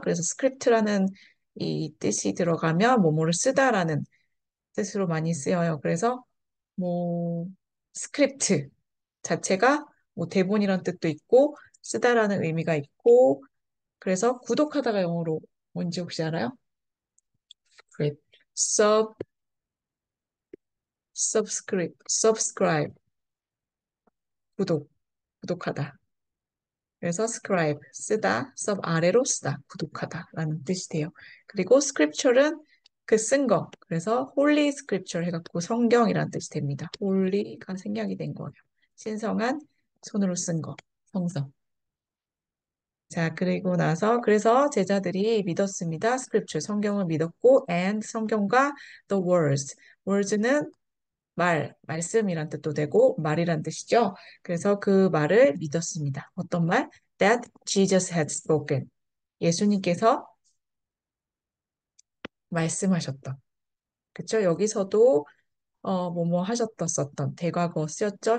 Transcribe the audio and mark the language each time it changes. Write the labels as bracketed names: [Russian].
[Korean] 그래서 스크립트라는 이 뜻이 들어가면 뭐뭐를 쓰다라는 뜻으로 많이 쓰여요. 그래서 뭐 스크립트 자체가 뭐 대본이란 뜻도 있고 쓰다라는 의미가 있고 그래서 구독하다가 영어로 뭔지 혹시 알아요? 스크립, sub, subscribe, 구독, 구독하다. 그래서 scribe, 쓰다, sub 아래로 쓰다, 구독하다라는 뜻이 돼요. 그리고 scripture는 그 쓴 거. 그래서 holy scripture 해갖고 성경이라는 뜻이 됩니다. holy가 생략이 된 거예요. 신성한 손으로 쓴 거, 성서. 자, 그리고 나서 그래서 제자들이 믿었습니다. scripture, 성경을 믿었고 and 성경과 the words. words는 말씀이란 뜻도 되고 말이란 뜻이죠. 그래서 그 말을 믿었습니다. 어떤 말? [English] That Jesus had spoken. [Korean] 예수님께서 말씀하셨던. 그쵸? 여기서도 뭐뭐 하셨던 대과거 쓰였죠.